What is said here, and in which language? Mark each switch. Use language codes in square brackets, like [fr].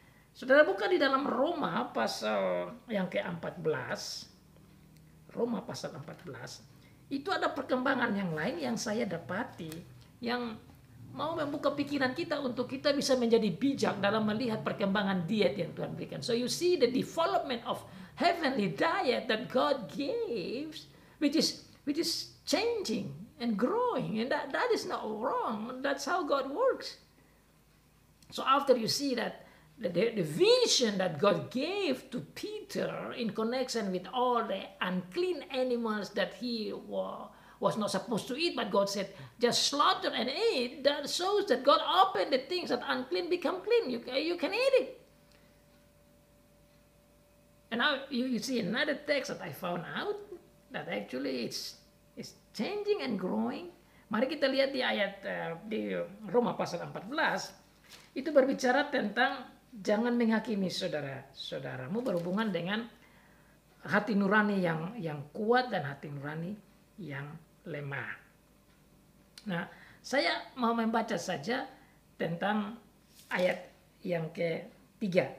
[id] Saudara buka di dalam Roma pasal yang ke-14. Roma pasal 14. Itu ada perkembangan yang lain yang saya dapati. Yang mau membuka pikiran kita untuk kita bisa menjadi bijak dalam melihat perkembangan diet yang Tuhan berikan. [en] So you see the development of heavenly diet that God gives, which is changing and growing, and that is not wrong. That's how God works. So after you see that the vision that God gave to Peter in connection with all the unclean animals that he was not supposed to eat, but God said just slaughter and eat, that shows that God opened the things that unclean become clean. You can eat it. And now you see another text that I found out that actually it's changing and growing. [id] Mari kita lihat di ayat di Roma pasal 14. Itu berbicara tentang jangan menghakimi saudaramu berhubungan dengan hati nurani yang kuat dan hati nurani yang lemah. Nah, saya mau membaca saja tentang ayat yang ketiga.